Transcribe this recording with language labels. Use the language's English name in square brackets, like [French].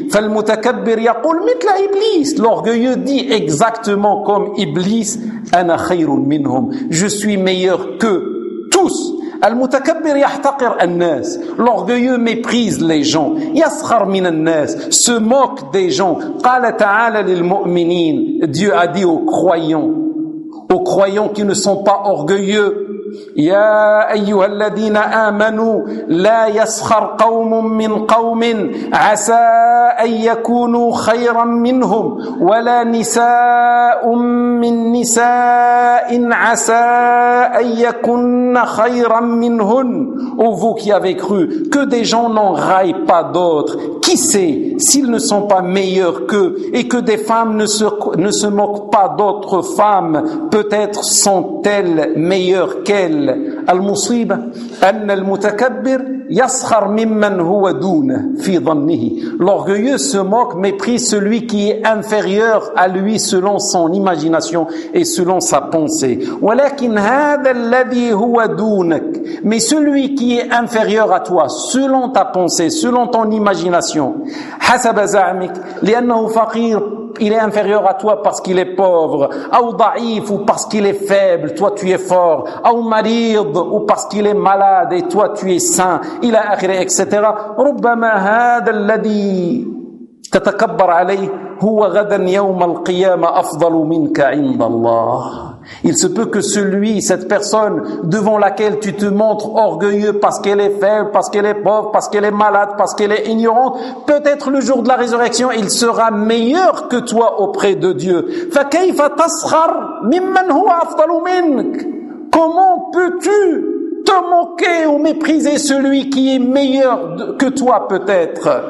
[Arabic] Fal mutakabbir yaqul mithla Iblis, [French] l'orgueilleux dit exactement comme Iblis, [Arabic] ana khayrun minhum, [French] je suis meilleur que tous. [Arabic] المتكبر يحتقر الناس, [French] l'orgueilleux méprise les gens. [Arabic] يسخر من الناس, [French] se moque des gens. [Arabic] قال تعالى للمؤمنين, [French] Dieu a dit aux croyants qui ne sont pas orgueilleux, [Arabic] يا أيها الذين آمنوا لا يسخر قوم من قوم عسى أن يكونوا خيرا منهم ولا نساء من نساء عسى أن يكون خيرا منهن. [French] Ô vous qui avez cru, que des gens n'en raillent pas d'autres, qui sait s'ils ne sont pas meilleurs qu'eux, et que des femmes ne se moquent pas d'autres femmes, peut-être sont-elles meilleures qu'elles. [Arabic] المصيبة أن المتكبر يسخر ممن هو دونه في ظنه. [French] L'orgueilleux se moque, méprise celui qui est inférieur à lui selon son imagination et selon sa pensée. [Arabic] ولكن هذا الذي هو دونك, [French] mais celui qui est inférieur à toi selon ta pensée, selon ton imagination, [Arabic] حسب زعمك, [French] لأنه فقير, il est inférieur à toi parce qu'il est pauvre, ou daif, ou parce qu'il est faible, toi tu es fort, ou marid, ou parce qu'il est malade et toi tu es saint, il a akhiré, etc. [Arabic] ربما هذا الذي تتكبر عليه هو غدا يوم القيامة أفضل منك عند الله. [French] Il se peut que celui, cette personne devant laquelle tu te montres orgueilleux parce qu'elle est faible, parce qu'elle est pauvre, parce qu'elle est malade, parce qu'elle est ignorante, peut-être le jour de la résurrection, il sera meilleur que toi auprès de Dieu. [Arabic] فَكَيْفَ تَسْخَرْ مِمَّنْ هُوَ أَفْضَلُ مِنْكَ, [French] comment peux-tu te moquer ou mépriser celui qui est meilleur que toi peut-être.